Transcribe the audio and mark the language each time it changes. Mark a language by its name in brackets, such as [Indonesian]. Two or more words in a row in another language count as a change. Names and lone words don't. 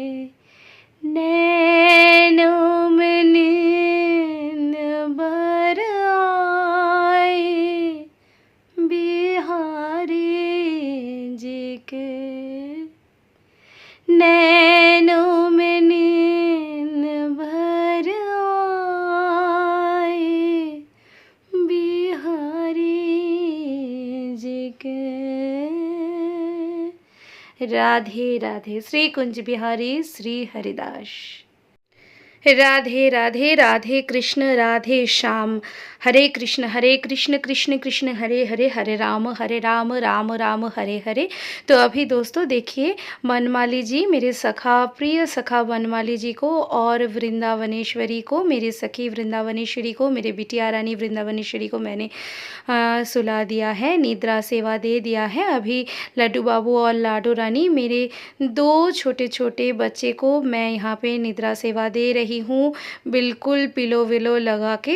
[Hindi] नैनों में नींद भर आई, बिहारी जी के नैनों में नींद भर आई, बिहारी जी के। राधे राधे। श्री कुंज बिहारी श्री हरिदास। राधे राधे, राधे कृष्ण राधे श्याम, हरे कृष्ण कृष्ण कृष्ण हरे हरे, हरे राम राम राम हरे हरे। तो अभी दोस्तों देखिए, वनमाली जी, मेरे सखा, प्रिय सखा वनमाली जी को और वृंदावनेश्वरी को, मेरी सखी वृंदावनेश्वरी को, मेरे बिटिया रानी वृंदावनेश्वरी को मैंने सुला दिया है, निद्रा सेवा दे दिया है। अभी लड्डू बाबू और लाडो रानी, मेरे दो छोटे छोटे बच्चे को मैं यहाँ पे निद्रा सेवा दे रही हूँ, बिल्कुल पिलो विलो लगा के।